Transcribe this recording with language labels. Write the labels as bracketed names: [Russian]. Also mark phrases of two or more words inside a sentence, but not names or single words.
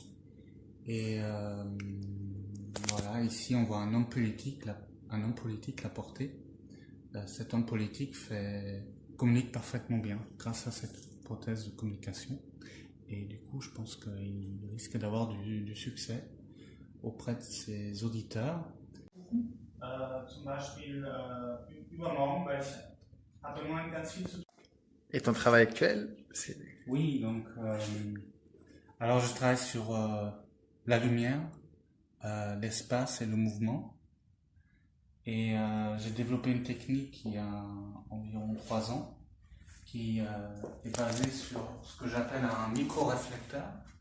[French] Et voilà, ici on voit un homme politique la porter. Cet homme politique communique parfaitement bien grâce à cette prothèse de communication. Et du coup, je pense qu'il risque d'avoir du succès auprès de ses auditeurs. [German] Zum Beispiel übermorgen, weil ich habe morgen ganz viel zu tun. [French] Et ton travail actuel, Oui, donc, alors je travaille sur la lumière, l'espace et le mouvement. Et j'ai développé une technique il y a environ 3 ans qui est basée sur ce que j'appelle un micro-réflecteur.